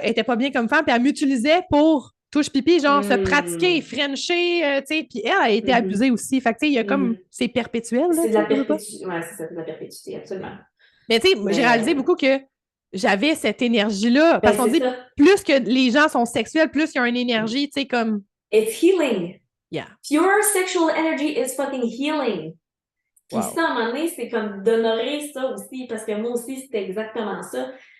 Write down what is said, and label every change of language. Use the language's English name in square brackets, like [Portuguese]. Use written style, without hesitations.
[French] Elle était pas bien comme femme, puis elle m'utilisait pour touche-pipi, genre se pratiquer, frencher, tu sais, puis elle a été abusée aussi. Fait que, tu sais, il y a comme, c'est perpétuel. C'est de la perpétuité. Ouais, c'est ça, c'est de la perpétuité, absolument. Mais tu sais, j'ai réalisé beaucoup que j'avais cette énergie-là. Parce qu'on dit, plus que les gens sont sexuels, plus il y a une énergie, tu sais, comme. [English] It's healing. Yeah. Pure sexual energy is fucking healing. [French] Puis ça, à un moment donné, c'est comme d'honorer ça aussi, parce que moi aussi, c'était exactement ça.